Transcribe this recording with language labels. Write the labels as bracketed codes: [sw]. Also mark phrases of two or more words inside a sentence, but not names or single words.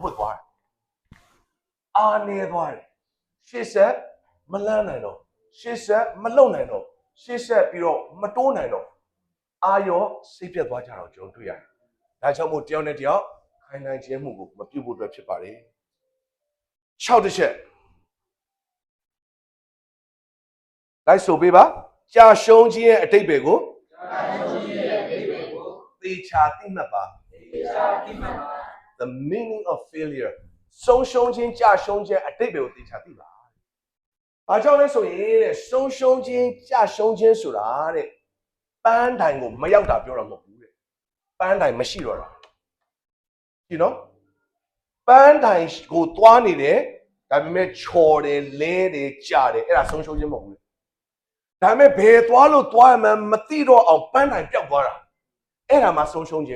[my] တ်သွားတယ်အားနေသွားတယ်ရှေ့ဆက်မလန်းနိုင်တော့ရှေ့ဆက်မလုံနိုင်တော့ရှေ့ဆက်ပြီးတော့မတိုးနိုင်တော့အာရောစိတ်ပြတ်သွားကြတော့ကျွန်တော်တွေ့ရတယ်ဒါကြောင့်မို့တယောက်နဲ့တယောက်ခိုင်းနိုင်ခြင်းမှုကိုမပြုတ်ဖို့အတွက်ဖြစ်ပါတယ်6တစ်ချက်လိုက်ဆိုပေးပါကြာရှုံးခြင်းရဲ့အတိတ်ပဲကိုသေချာသိမှတ်ပါ [en] the meaning of failure [my] ဆုံးရှုံးခြင်းကြာရှုံးခြင်းအတိတ်ပဲကိုသေချာသိပါဘာကြောင့်လဲဆိုရင်တဲ့ဆုံးရှုံးခြင်းကြာရှုံးခြင်းဆိုတာတဲ့ပန်းတိုင်ကိုမရောက်တာပြောတာမဟုတ်ဘူးတဲ့ပန်းတိုင်မရှိတော့တာဒီနော်ပန်းတိုင်ကိုသွားနေတယ်ဒါပေမဲ့ချော်တယ်လဲတယ်ကြာတယ်အဲ့ဒါဆုံးရှုံးခြင်းမဟုတ်ဘူးဒါပေမဲ့ဘယ်သွားလို့သွားမှမသိတော့အောင်ပန်းတိုင်ပျောက်သွားတာအဲ့ဒါမှဆုံးရှုံးခြင်း